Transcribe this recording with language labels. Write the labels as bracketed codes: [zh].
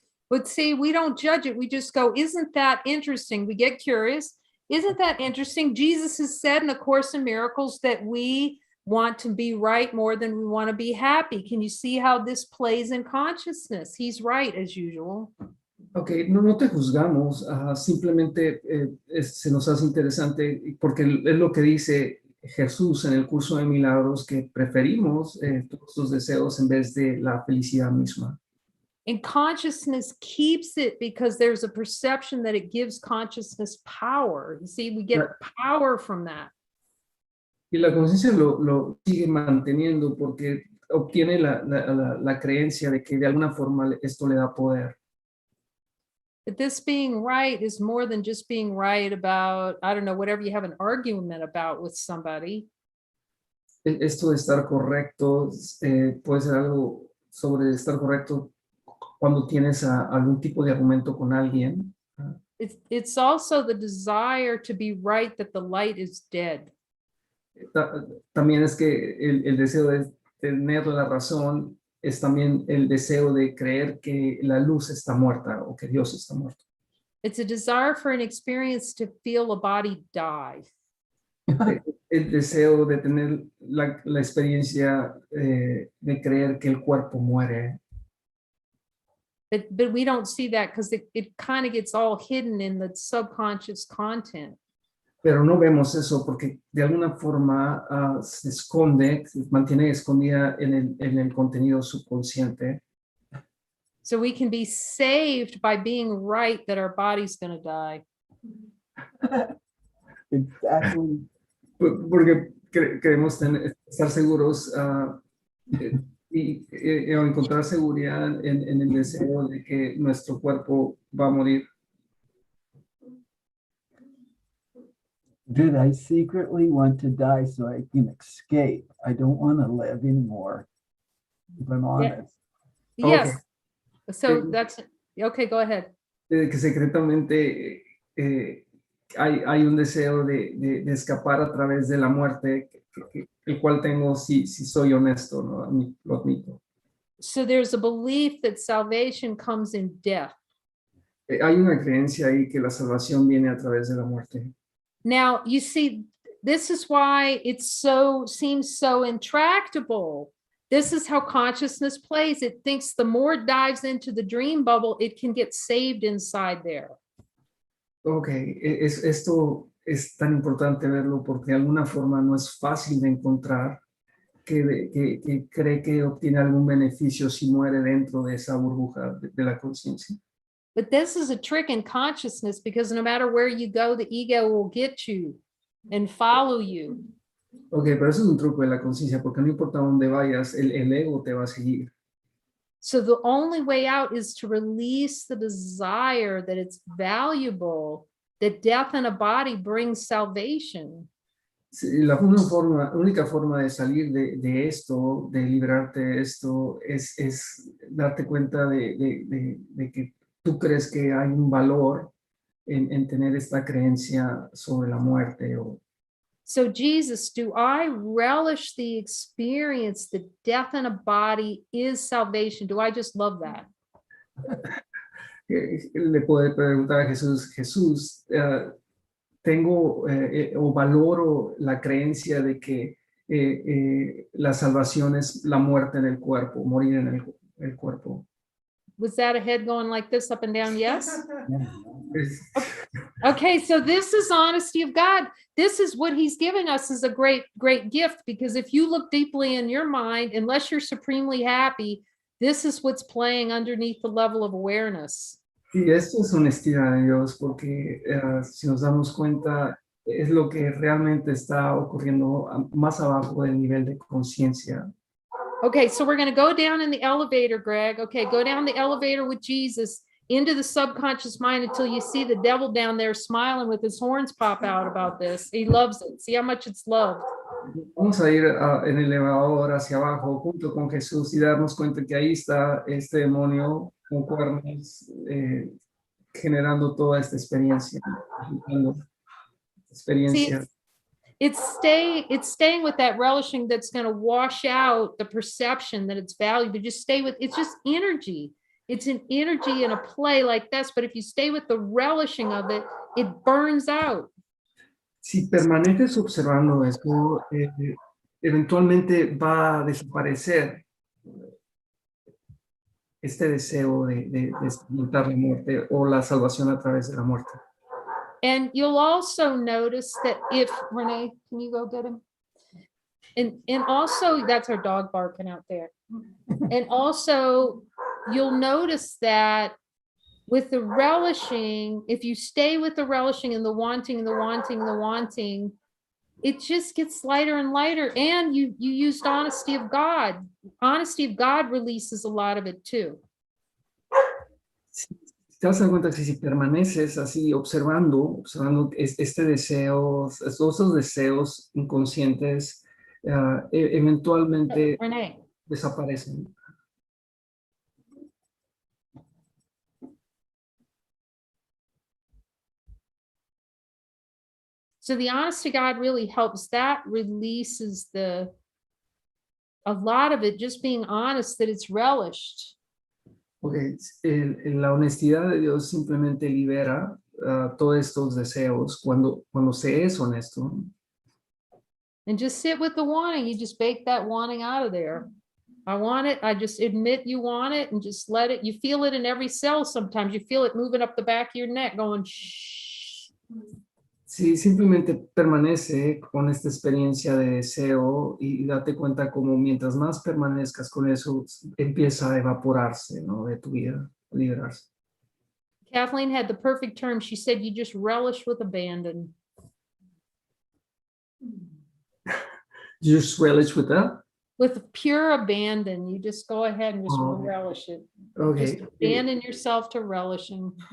[en] But see, we don't judge it. We just go, isn't that interesting? We get curious. Isn't that interesting? Jesus has said in A Course in Miracles that we want to be right more than we want to be happy. Can you see how this plays in consciousness? He's right, as usual. [es] Ok, no te juzgamos, simplemente se nos hace interesante porque es lo que dice Jesús en el curso de milagros, que preferimos todos los deseos en vez de la felicidad misma. [en] And consciousness keeps it because there's a perception that it gives consciousness power. You see, we get power from that. [es] Y la conciencia lo sigue manteniendo porque obtiene la creencia de que de alguna forma esto le da poder. [en] But this being right is more than just being right about, I don't know, whatever you have an argument about with somebody. [es] Esto de estar correcto puede ser algo sobre estar correcto cuando tienes algún tipo de argumento con alguien. [en] It's also the desire to be right that the light is dead. [es] También es que el deseo de tener la razón es también el deseo de creer que la luz está muerta o que Dios está muerto. [en] It's a desire for an experience to feel a body die. [es] El deseo de tener la experiencia de creer que el cuerpo muere. [en] But we don't see that because it kind of gets all hidden in the subconscious content. [es] Pero no vemos eso porque de alguna forma se esconde, se mantiene escondida en el contenido subconsciente. [en] So we can be saved by being right that our body's going to die. Exactly. [es] Porque queremos estar seguros y encontrar seguridad en el deseo de que nuestro cuerpo va a morir. [en] Did I secretly want to die so I can escape? I don't want to live anymore, if I'm honest. Yes. Okay. So that's okay. Go ahead. [es] Que secretamente hay un deseo de escapar a través de la muerte, el cual tengo si soy honesto, ¿no? Lo admito. [en] So there's a belief that salvation comes in death. [es] Hay una creencia ahí que la salvación viene a través de la muerte. [en] Now, you see, this is why it seems so intractable. This is how consciousness plays. It thinks the more it dives into the dream bubble, it can get saved inside there. [es] Ok, esto es tan importante verlo porque de alguna forma no es fácil de encontrar que cree que obtiene algún beneficio si muere dentro de esa burbuja de la conciencia. [en] But this is a trick in consciousness because no matter where you go, the ego will get you and follow you. [es] Ok, pero eso es un truco de la conciencia porque no importa dónde vayas, el ego te va a seguir. [en] So the only way out is to release the desire that it's valuable, that death in a body brings salvation. [es] Sí, la única forma de salir de esto, de liberarte de esto, es darte cuenta de que tú crees que hay un valor en tener esta creencia sobre la muerte. [en] So Jesus, do I relish the experience that death in a body is salvation? Do I just love that? [es] Le puede preguntar a Jesús, tengo o valoro la creencia de que la salvación es la muerte en el cuerpo, morir en el cuerpo. [en] Was that a head going like this up and down? Yes. [es] Es- [en] Okay, so this is honesty of God. This is what he's giving us as a great, great gift, because if you look deeply in your mind, unless you're supremely happy, this is what's playing underneath the level of awareness. [es] Y esto es honestidad de Dios, porque si nos damos cuenta, es lo que realmente está ocurriendo más abajo del nivel de conciencia. [en] Okay, so we're going to go down in the elevator, Greg. Okay, go down the elevator with Jesus into the subconscious mind until you see the devil down there smiling with his horns pop out about this. He loves it. See how much it's loved. [es] Vamos a ir en el elevador hacia abajo junto con Jesús y darnos cuenta que ahí está este demonio con cuernos generando toda esta experiencia. [en] See, it's staying with that relishing that's going to wash out the perception that it's valuable. Just stay with, it's just energy. It's an energy and a play like this, but if you stay with the relishing of it, it burns out. [es] Si permaneces observando esto, eventualmente va a desaparecer este deseo de experimentar la muerte o la salvación a través de la muerte. [en] And you'll also notice that if, Renee, can you go get him? And also, that's our dog barking out there. And also, you'll notice that with the relishing, if you stay with the relishing and the wanting, the wanting, the wanting, it just gets lighter and lighter. And you used honesty of God. Honesty of God releases a lot of it too. [es] Si te das cuenta que si permaneces así observando este deseo, todos esos deseos inconscientes, eventualmente [en] Renee. [es] desaparecen. [en] So the honesty God really helps. That releases a lot of it, just being honest that it's relished. Okay. [es] La honestidad de Dios simplemente libera todos estos deseos cuando se es honesto. [en] And just sit with the wanting. You just bake that wanting out of there. I want it. I just admit you want it and just let it. You feel it in every cell sometimes. You feel it moving up the back of your neck going shh. [es] Sí, simplemente permanece con esta experiencia de deseo y date cuenta como mientras más permanezcas con eso, empieza a evaporarse, ¿no? De tu vida, liberarse. [en] Kathleen had the perfect term. She said, you just relish with abandon. You just relish with that? With pure abandon. You just go ahead and just relish it. Okay. Just abandon yourself to relishing.